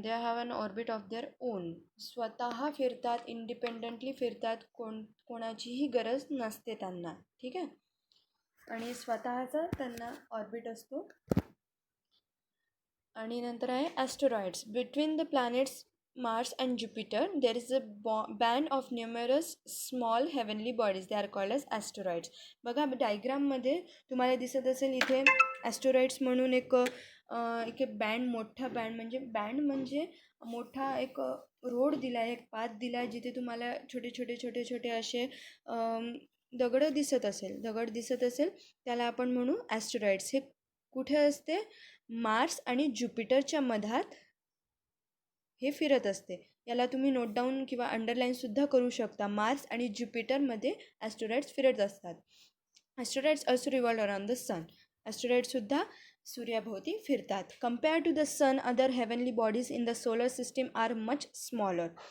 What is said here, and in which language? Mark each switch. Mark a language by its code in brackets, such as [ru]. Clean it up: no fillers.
[en] They have an orbit of their own. [mr] स्वतः फिरतात, independently फिरतात, कोणाचीही गरज नसते त्यांना. ठीक आहे. आणि स्वतःचा त्यांना ऑर्बिट असतो. आणि नंतर आहे ॲस्टेरॉइड्स. [en] Between the planets Mars and Jupiter, there is a band of numerous small heavenly bodies. They are called as asteroids. [mr] बघा डायग्राममध्ये तुम्हाला दिसत असेल इथे ॲस्टेरॉइड्स म्हणून एक बँड, मोठा बँड म्हणजे मोठा एक रोड दिला आहे, एक पाथ दिला आहे, जिथे तुम्हाला छोटे छोटे छोटे छोटे असे दगड दिसत असेल त्याला आपण म्हणू ॲस्टेरॉइड्स. हे कुठे असते? मार्स आणि ज्युपिटरच्या मधात हे फिरत असते. याला तुम्ही नोट डाऊन किंवा अंडरलाईनसुद्धा करू शकता. मार्स आणि ज्युपिटरमध्ये ॲस्टेरॉइड्स फिरत असतात. [en] Asteroids also revolve around the sun. [mr] ॲस्टेरॉइड्ससुद्धा सूर्याभोवती फिरतात. [en] Compare to the sun, other heavenly bodies in the solar system are much smaller.